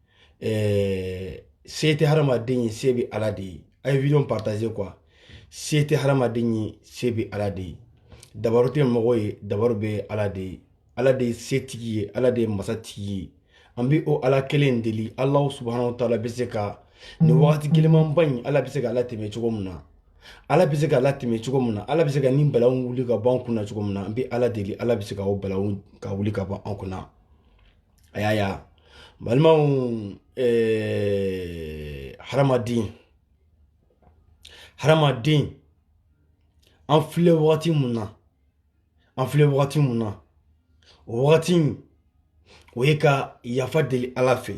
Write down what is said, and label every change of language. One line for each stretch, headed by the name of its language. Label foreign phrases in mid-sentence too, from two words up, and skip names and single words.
Bambara: Se tɛ hadamaden ye, se bɛ Ala de ye. A ye video
French: partager quoi.
Bambara: Se tɛ hadamaden ye, se bɛ Ala de ye. Dabaru tɛ mɔgɔ ye, dabaru bɛ Ala de ye. Ala de ye setigi ye, Ala de ye masatigi ye. An bɛ o Ala kelen deli,
Arabic: الله سبحانه وتعالى
Bambara: bɛ se ka nin wagati gɛlɛmanba in, Ala bɛ se ka latɛmɛ cogo min na. Ala bɛ se ka latɛmɛ cogo min na, Ala bɛ se ka nin balaw wuli ka bɔ an kunna cogo min na. An bɛ Ala deli, Ala bɛ se ka o balaw ka wuli ka bɔ an kunna. A y'a ye. Balimaw, hadamaden an filɛ wagati mun na, o wagati in o ye ka yafa deli Ala fɛ.